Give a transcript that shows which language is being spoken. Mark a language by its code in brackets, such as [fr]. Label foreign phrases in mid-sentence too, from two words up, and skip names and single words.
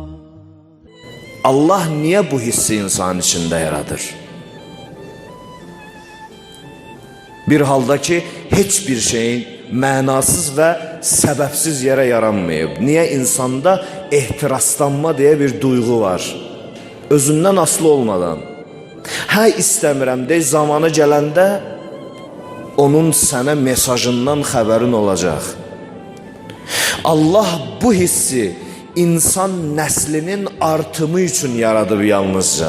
[az] Allah niye bu hissi insan içinde yaradır? Bir halda ki hiçbir şeyin mənasız ve sebepsiz yere yaranmayıb. [tr] Niye insanda ehtiraslanma diye bir duygu var? [az] Özündən aslı olmadan. Hə istəmirəm de zamanı gələndə onun sənə mesajından xəbərin olacaq. Allah bu hissi insan nəslinin artımı üçün yaradıb yalnızca.